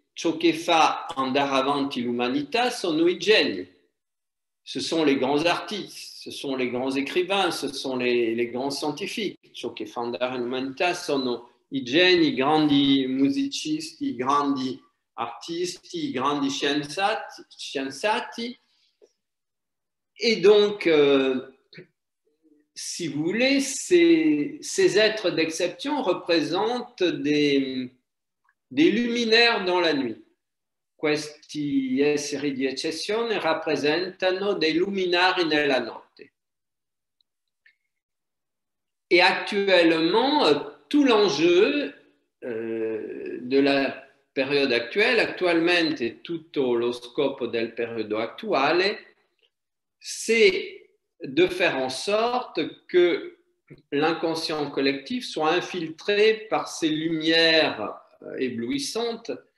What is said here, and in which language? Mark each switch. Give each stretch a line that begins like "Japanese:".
Italian: Ciò che fa andare avanti l'umanità sono i geni.
French: Ce sont les grands artistes, ce sont les grands écrivains, ce sont les grands scientifiques.
Italian: Ciò che fa andare l'umanità sono i geni, i grandi musicisti, i grandi artisti, i grandi scienziati.
French: Et donc, si vous voulez, ces êtres d'exception représentent des luminaires dans la nuit.
Italian: Questi esseri di eccezione rappresentano dei luminari nella notte.
French: Et actuellement, tout l'enjeu de la période actuelle,
Italian: attualmente tutto lo scopo del periodo attuale,
French: c'est de faire en sorte que l'inconscient collectif soit infiltré par ces lumières éblouissante.